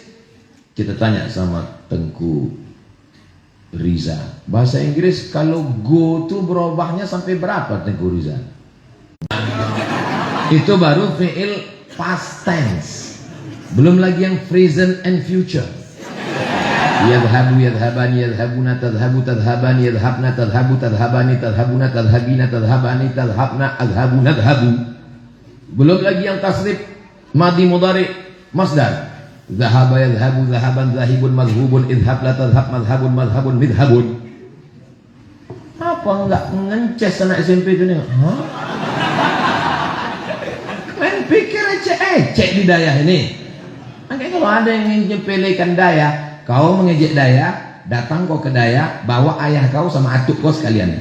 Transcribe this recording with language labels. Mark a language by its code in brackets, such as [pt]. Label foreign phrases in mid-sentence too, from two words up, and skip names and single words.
[id] Kita tanya sama Tengku Riza, bahasa Inggris kalau go tuh berubahnya sampai berapa Tengku Riza? Itu baru fi'il [en] past tense. [id] Belum lagi yang [en] present and future. [ar] يذهب، يذهبان، يذهبون، تذهب، تذهبان، يذهبن، تذهب، تذهبان، تذهبون، تذهبين، تذهبان، تذهبن، أذهب، نذهب. [id] Belum lagi yang [ar] تصريف ماضي مضارع مصدر. ذهب يذهب، ذهابا، ذاهب، مذهوب، اذهب، لا تذهب، مذهب، مذهب، مذهب. [id] Apa enggak ngences anak SMP itu nih? Hah? Main pikir ecek di Dayah ini. Makanya kalau ada yang menyepelekan Dayah, kau mengejek Dayah, datang kau ke Dayah, bawa ayah kau sama atuk kau sekalian.